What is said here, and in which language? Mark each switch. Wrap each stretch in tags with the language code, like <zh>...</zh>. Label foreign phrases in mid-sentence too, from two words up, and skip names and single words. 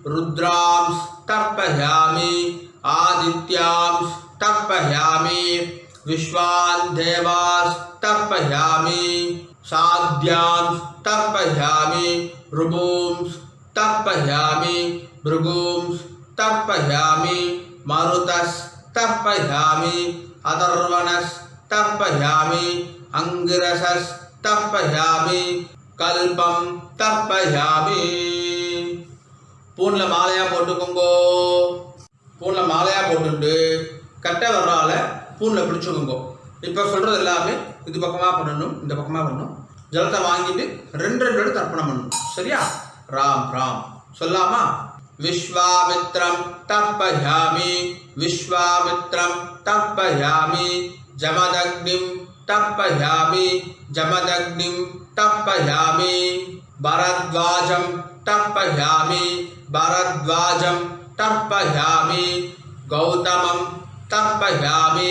<sa>रुद्रांस तर्पयामि आदित्यांस तर्पयामि विश्वान् देवास्तर्पयामि साध्यांस्तर्पयामि ऋभूंस्तर्पयामि भृगूंस्तर्पयामि मरुतस्तर्पयामि अथर्वणस्तर्पयामि अंगिरसस्तर्पयामि कल्पं तर्पयामि</sa> <ta>பூன்ல மாலையா போட்டுக்கோங்க பூன்ல மாலையா போட்டுட்டு கட்டை வரறால பூன்ல பிடிச்சுக்கோங்க இப்போ சொல்றது எல்லாமே இது பக்கமா பண்ணணும் இந்த பக்கமா பண்ணணும் ஜலத்தை வாங்கிட்டு ரெண்டு ரெண்டு தர்ப்பணம் பண்ணணும் சரியா ராம் ராம் சொல்லாமா</ta> <sa>विश्वामित्रं तर्पयामि विश्वामित्रं तर्पयामि जमदग्निं तर्पयामि जमदग्निं तर्पयामि भरद्वाजं तर्पयामि भरद्वाजं तर्पयामि गौतमं तर्पयामि</sa>